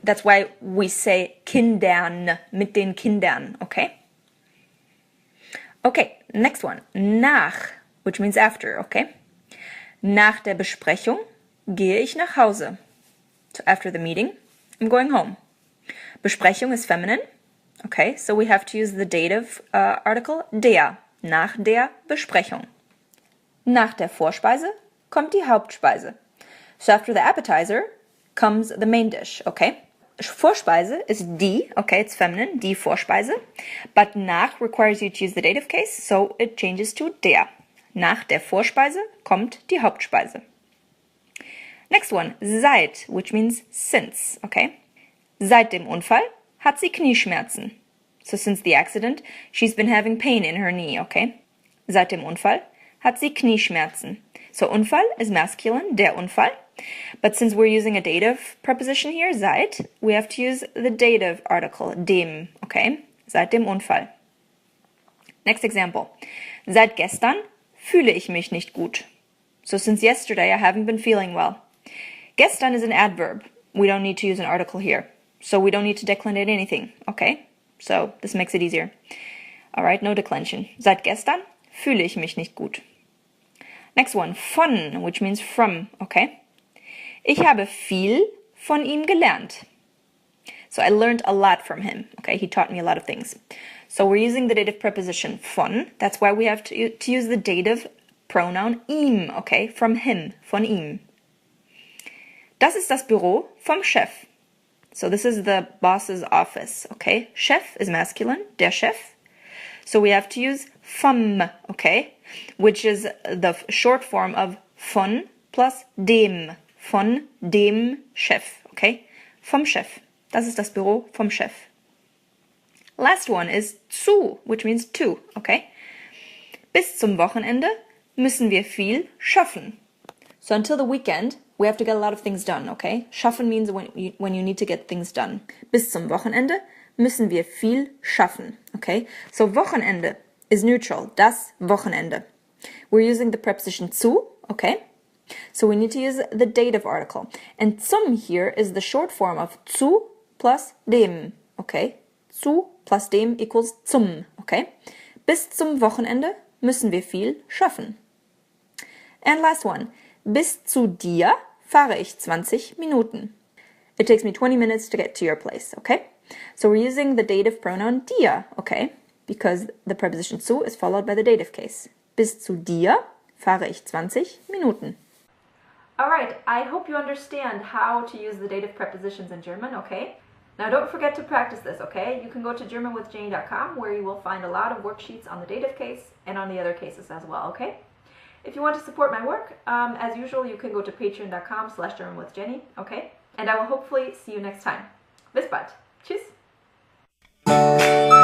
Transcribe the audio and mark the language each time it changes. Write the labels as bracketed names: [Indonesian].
[English] That's why we say Kindern, [German] mit den Kindern, [English] okay? Okay, next one. Nach, which means after, okay? [German] Nach der Besprechung gehe ich nach Hause. [English] So after the meeting, I'm going home. Besprechung is feminine, okay? So we have to use the dative article der, [German] nach der Besprechung. Nach der Vorspeise kommt die Hauptspeise. [English] So after the appetizer comes the main dish, okay? Vorspeise is die, okay, it's feminine, [German] die Vorspeise. [English] But nach requires you to use the dative case, so it changes to der. [German] Nach der Vorspeise kommt die Hauptspeise. [English] Next one, seit, which means since, okay? [German] Seit dem Unfall hat sie Knieschmerzen. [English] So since the accident, she's been having pain in her knee, okay? [German] Seit dem Unfall hat sie Knieschmerzen. [English] So Unfall is masculine, [German] der Unfall. [English] But since we're using a dative preposition here, seit, we have to use the dative article, dem, okay? [German] Seit dem Unfall. [English] Next example. [German] Seit gestern fühle ich mich nicht gut. [English] So since yesterday, I haven't been feeling well. Gestern is an adverb. We don't need to use an article here. So we don't need to declinate anything, okay? So this makes it easier. All right, no declension. [German] Seit gestern fühle ich mich nicht gut. [English] Next one, von, which means from, okay? [German] Ich habe viel von ihm gelernt. [English] So I learned a lot from him, okay? He taught me a lot of things. So we're using the dative preposition von. That's why we have to use the dative pronoun ihm, okay? From him, [German] von ihm. Das ist das Büro vom Chef. [English] So this is the boss's office, okay? Chef is masculine, [German] der Chef. [English] So we have to use vom, okay? Which is the short form of von plus dem. [German] Von dem Chef, [English] okay? [German] Vom Chef. Das ist das Büro vom Chef. [English] Last one is zu, which means to, okay? [German] Bis zum Wochenende müssen wir viel schaffen. [English] So until the weekend, we have to get a lot of things done, okay? Schaffen means when you need to get things done. [German] Bis zum Wochenende müssen wir viel schaffen, [English] okay? So Wochenende is neutral, [German] das Wochenende. [English] We're using the preposition zu, okay? So we need to use the dative article. And zum here is the short form of zu plus dem, okay? Zu plus dem equals zum, okay? [German] Bis zum Wochenende müssen wir viel schaffen. [English] And last one. [German] Bis zu dir fahre ich 20 Minuten. [English] It takes me 20 minutes to get to your place, okay? So we're using the dative pronoun dir, okay? Because the preposition zu is followed by the dative case. [German] Bis zu dir fahre ich 20 Minuten. [English] Alright, I hope you understand how to use the dative prepositions in German, okay? Now don't forget to practice this, okay? You can go to GermanWithJenny.com where you will find a lot of worksheets on the dative case and on the other cases as well, okay? If you want to support my work, as usual, you can go to patreon.com/GermanWithJenny, okay? And I will hopefully see you next time. [German] Bis bald. Tschüss!